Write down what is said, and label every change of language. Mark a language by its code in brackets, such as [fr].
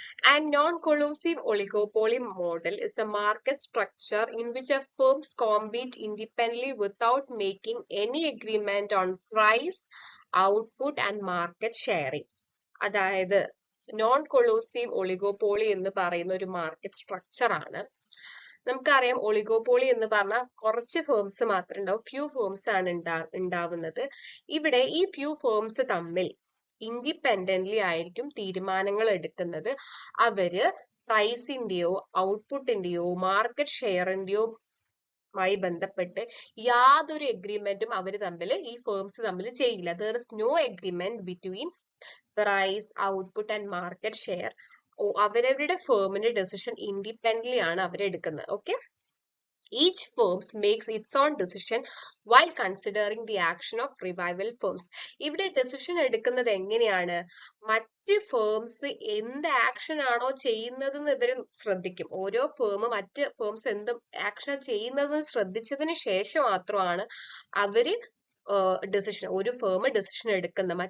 [en] And non-collusive oligopoly model is a market structure in which a firms compete independently without making any agreement on price, output and market sharing. [ml] അതായത് non collusive oligopoly എന്ന് പറയുന്ന ഒരു market structure ആണ്. നമുക്കറിയാം oligopoly എന്ന് പറഞ്ഞാൽ കുറച്ച് firms മാത്രമേ ഉണ്ടാവും, ഫ്യൂ ഫേംസ് ആണ് ഉണ്ടാവുന്നത്. ഇവിടെ ഈ ഫ്യൂ ഫേംസ് തമ്മിൽ ഇൻഡിപെൻഡന്റ്ലി ആയിരിക്കും തീരുമാനങ്ങൾ എടുക്കുന്നത്. അവര് പ്രൈസിന്റെയോ ഔട്ട്പുട്ടിന്റെയോ മാർക്കറ്റ് ഷെയറിന്റെയോ മായി ബന്ധപ്പെട്ട് യാതൊരു എഗ്രിമെന്റും ഈ ഫേംസ് തമ്മിൽ ചെയ്യില്ല. [en] There is no agreement between price, output and market share. [ml] അവരവരുടെ ഫേമിന്റെ ഡെസിഷൻ ഇൻഡിപെൻഡന്റ്ലി ആണ് അവരെടുക്കുന്നത്. [en] Okay, each firm makes its own decision while considering the action of rival firms. [ml] ഇവിടെ ഡെസിഷൻ എടുക്കുന്നത് എങ്ങനെയാണ്? മറ്റ് ഫേംസ് എന്ത് ആക്ഷൻ ആണോ ചെയ്യുന്നതെന്ന് ഇവർ ശ്രദ്ധിക്കും. ഓരോ മറ്റ് ഫേംസ് എന്ത് ആക്ഷൻ ചെയ്യുന്നതെന്ന് ശ്രദ്ധിച്ചതിന് ശേഷം മാത്രമാണ് അവര് ഒരു ഫേം ഡെസിഷൻ എടുക്കുന്നത്.